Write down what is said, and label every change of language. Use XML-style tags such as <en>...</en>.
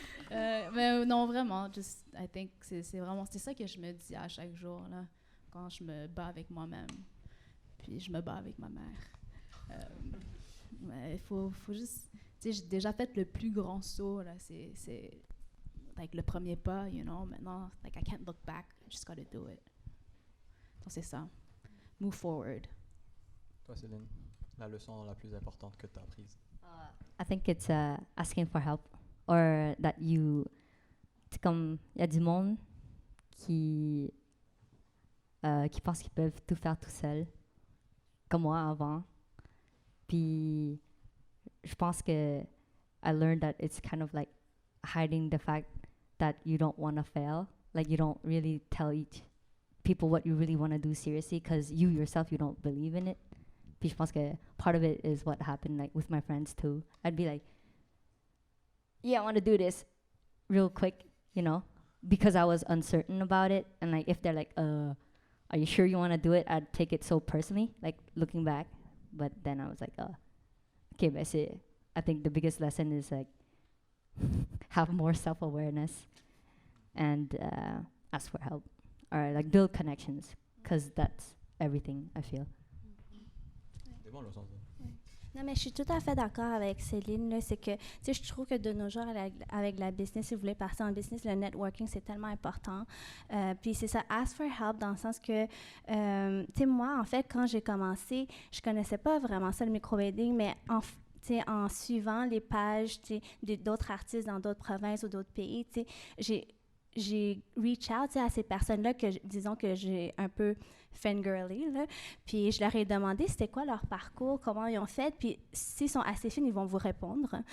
<fr>Mais non, vraiment,</fr> <en>I think</en> <fr>c'est ça que je me dis à chaque jour là, quand je me bats avec moi-même, puis je me bats avec ma mère. Il faut juste, tu sais, j'ai déjà fait le plus grand saut là, c'est like le premier pas,</fr> <en>you know.</en> <fr>Maintenant,</fr> <en>like I can't look back, I just gotta do it.</en> <fr>Donc c'est ça,</fr> <en>move forward.</en> <fr>Toi, Céline, la leçon la plus importante que tu as apprise?</fr> <en>I think it's asking for help, or that</en> <fr>c'est comme il y a du monde qui pense qu'ils peuvent tout faire tout seul, comme moi avant. Puis je pense que</fr> <en>I learned that it's kind of like hiding the fact that you don't want to fail, like you don't really tell each people what you really want to do seriously because you yourself, you don't believe in it.</en> <fr>Puis je pense que</fr> <en>part of it is what happened like with my friends too. I'd be like, yeah, I want to do this real quick, you know, because I was uncertain about it. And like if they're like, are you sure you want to do it? I'd take it so personally, like looking back. But then I was like, okay, but I think the biggest lesson is like have more self-awareness and ask for help, or like build connections, because that's everything, I feel.</en> <fr>C'est bon, le sens. Non, mais je suis tout à fait d'accord avec Céline. Là, c'est que, tu sais, je trouve que de nos jours, avec la business, si vous voulez partir en business, le networking, c'est tellement important. Puis c'est ça,</fr> <en>ask for help,</en> <fr>dans le sens que, tu sais, moi, en fait, quand j'ai commencé, je connaissais pas vraiment ça, le microblading, mais en suivant les pages d'autres artistes dans d'autres provinces ou d'autres pays, tu sais, j'ai</fr> <en>reach out</en> <fr>à ces personnes-là disons que j'ai un peu fangirly, là, puis je leur ai demandé c'était quoi leur parcours, comment ils ont fait, puis s'ils sont assez fines, ils vont vous répondre.</fr>